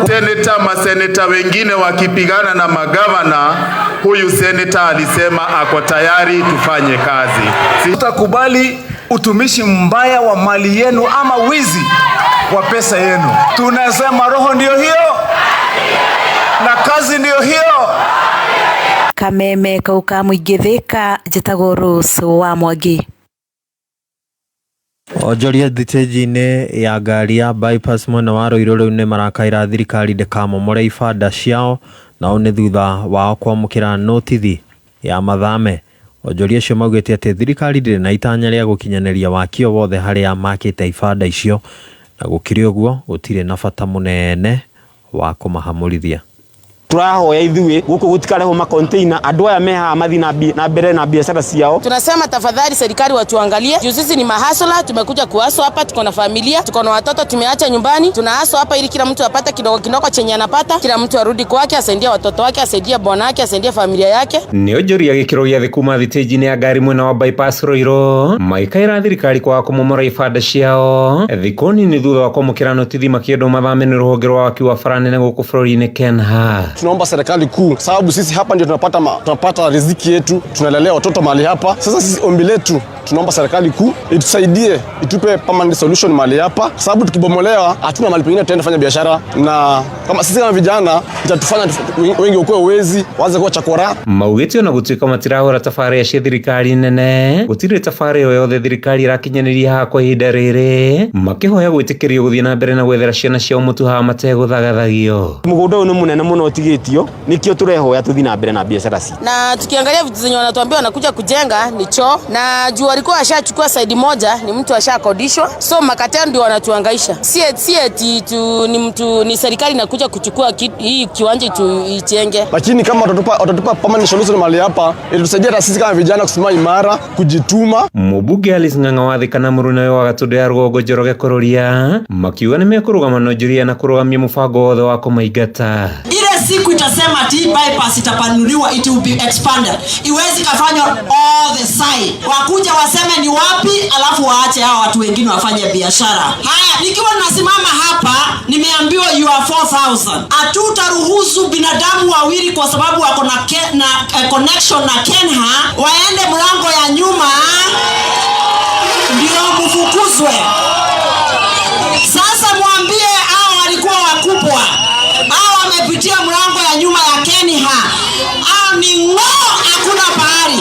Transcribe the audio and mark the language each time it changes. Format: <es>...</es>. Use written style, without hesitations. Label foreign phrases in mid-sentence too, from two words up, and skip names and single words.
<sw>Senator, maseneta wengine wakipigana na magavana, huyu senator alisema ako tayari tufanye kazi. Tutakubali utumishi mbaya wa mali yenu ama wizi wa pesa yenu. Tunasema roho ndio hiyo na kazi ndio hiyo.</sw> <ki>Kameme Kayũka Mũingĩ Thika, njĩtagwo Rose wa Mwangi. Onjoria thitĩji-inĩ ya ngari ya bypass mwena wa Ruiru rĩu nĩ marakaĩra thirikari ndĩkamomore ibanda ciao, nao nĩ thutha wao kwamũkĩra notithi ya mathame. Onjoria acio maugĩte atĩ thirikari ndĩrĩ na itanya rĩa gũkinyanĩria wakio wothe harĩa makĩte ibanda icio, na gũkĩrĩ ũguo gũtirĩ na bata mũnene wa kũmahamũrithia. turahoya ithuĩ gũkũ gũtikareho ma container andũ aya meha mathi na mbere na biashara ciao.</ki> <sw>Tunasema tafadhali serikali watuangalie. Juu sisi ni mahasula, tumekuja kuhaso hapa, tuko na familia, tuko na watoto tumeacha nyumbani. Tunahaso hapa ili kila mtu apate kidogo chenye anapata, kila mtu arudi kwake, asaidie watoto wake, asaidie bwana wake, asaidie familia yake.</sw> <ki>Nĩ onjoria gĩkĩro gĩa thĩ kuma thitĩji-inĩ ya ngari mwena wa bypass Roiro maikaĩra thirikari kwa kũmomora ibanda ciao thikũ nini thutha wa kwamũkĩra notithi makĩendwo mathame nĩ rũhonge rwa waki wa bara nene gũkũ bũrũri-inĩ Kenya.</ki> <sw>Tunaomba serikali kuu, sababu sisi hapa ndio tunapata riziki yetu, tunalelea watoto mahali hapa. Sasa sisi ombi letu, tunaomba serikali kuu itusaidie, itupe</sw> <en>permanent solution</en> <sw>mahali hapa, sababu tukibomolewa hatuna mahali pengine tutaenda fanya biashara, na kama sisi kama vijana itatufanya wengi ukue uwezi waanze kuwa chakora.</sw> <ki>Maugĩte ona gũtuĩka matirahũra tabarĩra cia thirikari nene, gũtirĩ tabarĩra o yothe thirikari irakinyanĩria haha kwa ihinda rĩrĩ, makĩhoya gwĩtĩkĩrio gũthiĩ na mbere na gwethera ciana ciao mũtu haha mategũthagathagio. Mũgũnda ũyũ nĩ mũnene mũno ũtigĩtio, nikio turehoya tuthi na mbere na biashara ci.</ki> <sw>Na tukiangalia vitu zenye wanatuambia wanakuja kujenga ni choo, na juu walikuwa washachukua side moja, ni mtu ashakodishwa, so makateo ndio wanatuangaisha. Si eti ni serikali inakuja kuchukua hii kiwanja tuijenge. Lakini kama watatupa</sw> <en>permanent solution</en> <sw>mahali hapa, itatusaidia sisi kama vijana kusimama imara, kujituma.</sw> <ki>Mũmbunge Alice Ng'ang'a wa Thika na Mũruna wa Gatũndũ ya rũgongo Njoroge Kũrũria makiuga nĩ mekũrũgama na njũria na kũrũgamia mũbango wothe wa kũmaingata.</ki> <sw>Ile siku itasema ati bypass itapanuliwa,</sw> <en>it will be expanded.</en> <sw>Iwezi kafanywa</sw> <en>all the side.</en> <sw>Wakuja waseme ni wapi, alafu waache hao watu wengine wafanye biashara. Haya, nikiwa nasimama hapa nimeambiwa</sw> <en>you are 4,000.</en> <sw>Hatutaruhusu binadamu wawili kwa sababu wako na connection na Kenha waende mlango ya nyuma ndio mfukuzwe. Sasa mwambie hao walikuwa wakubwa, hao wamepitia mlango ya nyuma ya Kenha, hao ni hakuna pahali.</sw>